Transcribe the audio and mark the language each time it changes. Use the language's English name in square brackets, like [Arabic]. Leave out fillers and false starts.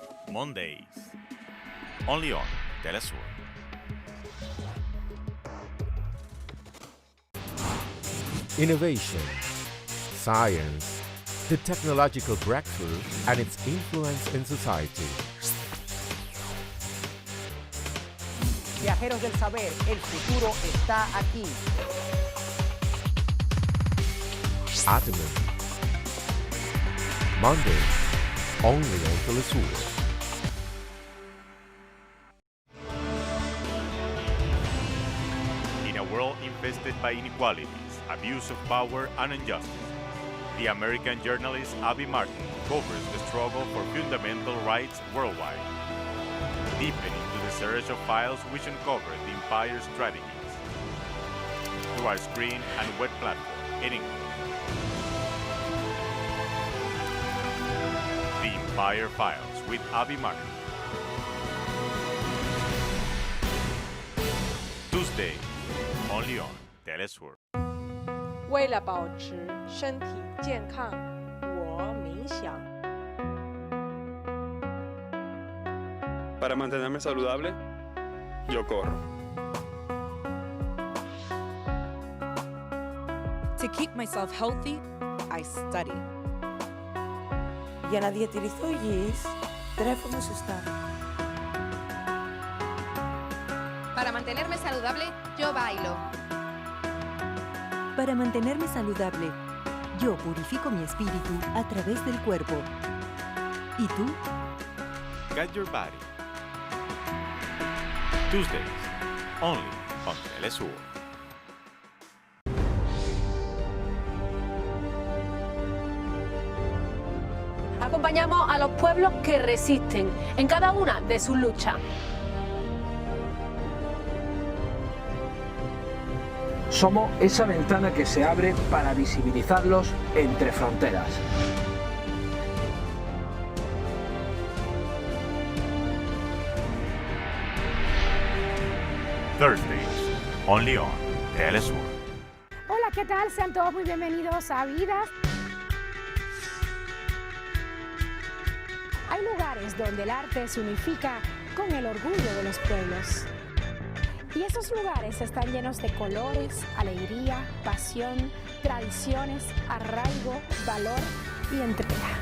[English] Mondays, only on TeleSUR. Innovation, science, the technological breakthrough and its influence in society. [Spanish] Viajeros del saber, el futuro está aquí. [English] Atomy. Monday, only on TeleSUR. In a world infested by inequalities, abuse of power, and injustice, the American journalist Abby Martin covers the struggle for fundamental rights worldwide. Deepen into the search of files which uncover the empire's strategies through our screen and web platform in English. The Empire Files with Abby Martin. Tuesday, only on TeleSUR. [Chinese] 为了保持身体健康，我冥想。 [Spanish] Para mantenerme saludable, yo corro. [English] To keep myself healthy, I study. [Greek] Για να διατηρηθώ υγιής, τρέφομαι σωστά. [Spanish] Para mantenerme saludable, yo bailo. Para mantenerme saludable, yo purifico mi espíritu a través del cuerpo. ¿Y tú? [English] Guide your body. Tuesdays, only on TeleSUR. [Spanish] Acompañamos a los pueblos que resisten en cada una de sus luchas. Somos esa ventana que se abre para visibilizarlos entre fronteras. [English] Thursdays, only on TeleSUR. [Spanish] Hola, ¿qué tal? Sean todos muy bienvenidos a Vidas. Hay lugares donde el arte se unifica con el orgullo de los pueblos. Y esos lugares están llenos de colores, alegría, pasión, tradiciones, arraigo, valor y entrega.